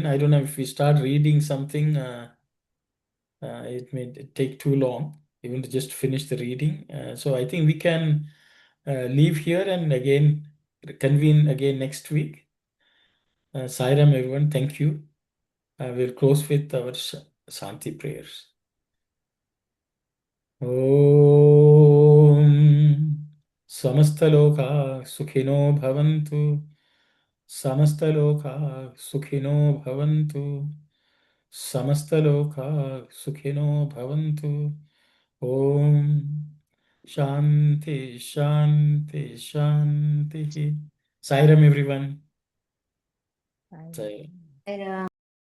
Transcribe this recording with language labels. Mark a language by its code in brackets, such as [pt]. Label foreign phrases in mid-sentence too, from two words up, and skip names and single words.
[en] I don't know if we start reading something, it may take too long, even to just finish the reading. So I think we can leave here and again convene again next week. Sai Ram, everyone. Thank you. We'll close with our Shanti prayers. [sa] Om Samastaloka Sukhino Bhavantu. Samastaloka Sukhino Bhavantu. Samastaloka Sukhino Bhavantu. Om Shanti Shanti Shanti. [en] Sai Ram, everyone. Sai Ram.